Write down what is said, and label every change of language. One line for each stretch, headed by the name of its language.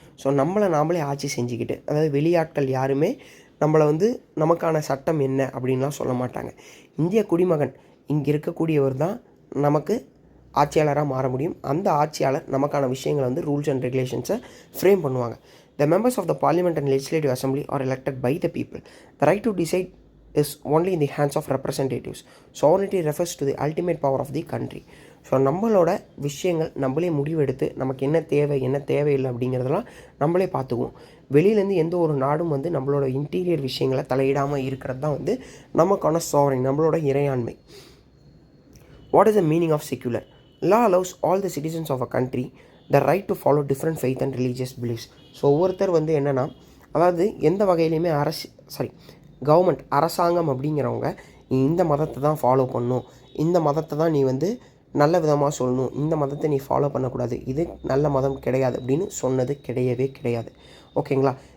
Tamil: So நம்மளை நாமளே ஆட்சி செஞ்சுக்கிட்டு, அதாவது வெளியாட்கள் யாருமே நம்மளை வந்து நமக்கான சட்டம் என்ன அப்படின்லாம் சொல்ல மாட்டாங்க. இந்திய குடிமகன் இங்கே இருக்கக்கூடியவர் தான் நமக்கு ஆட்சியாளராக மாற முடியும். அந்த ஆட்சியாளர் நமக்கான விஷயங்களை வந்து ரூல்ஸ் அண்ட் ரெகுலேஷன்ஸை ஃப்ரேம் பண்ணுவாங்க.
English: The members of the parliament and legislative assembly are elected by the people. The right to decide is only in the hands of representatives. Sovereignty refers to the ultimate power of the country.
Tamil: So நம்மளோட விஷயங்கள் நம்மளே முடிவெடுத்து நமக்கு என்ன தேவை என்ன தேவையில்லை அப்படிங்கிறதெல்லாம் நம்மளே பார்த்துக்குவோம். வெளியிலேருந்து எந்த ஒரு நாடும் வந்து நம்மளோட இன்டீரியர் விஷயங்களை தலையிடாமல் இருக்கிறது தான் வந்து நமக்கான சாவரின், நம்மளோட இறையாண்மை.
English: What is the meaning of secular? Law allows all the citizens of a country the right to follow different faith and religious beliefs.
Tamil: So ஒவ்வொருத்தர் வந்து என்னென்னா, அதாவது எந்த வகையிலையுமே கவர்மெண்ட் அரசாங்கம் அப்படிங்கிறவங்க இந்த மதத்தை தான் ஃபாலோ பண்ணணும், இந்த மதத்தை தான் நீ வந்து நல்ல விதமாக சொல்லணும், இந்த மதத்தை நீ ஃபாலோ பண்ணக்கூடாது, இது நல்ல மதம் கிடையாது அப்படின்னு சொன்னது கிடையவே கிடையாது. ஓகேங்களா?